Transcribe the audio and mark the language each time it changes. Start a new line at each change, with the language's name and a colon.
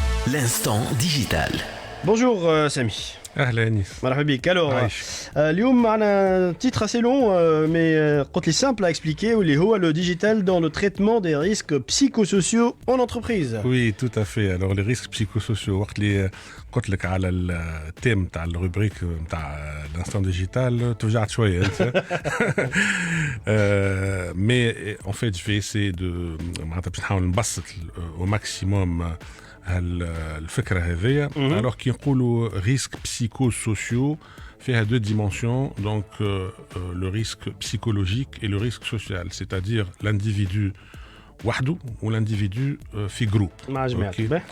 French: L'instant digital. Bonjour Sami.
Arabic: اهلا انيس مرحبا بك.
French: Alors
Arabic: اليوم معنا
French: titre assez long mais
Arabic: قلت لي
French: simple à expliquer
Arabic: واللي هو
French: le digital dans le traitement des risques psychosociaux en entreprise. Oui, tout à fait. Alors les risques psychosociaux
Arabic: وقت اللي قلت لك على التيم تاع الروبريك تاع l'instant digital توجعت شويه انت.
French: Mais en fait je vais essayer de
Arabic: معناتها باش نحاول نبسط
French: au maximum
Arabic: الفكرة هذية.
French: Alors
Arabic: كي نقولوا
French: risques psychosociaux
Arabic: فيها
French: deux dimensions, donc le risque psychologique et le risque social, c'est-à-dire l'individu
Arabic: وحده
French: ou l'individu في groupe. Okay.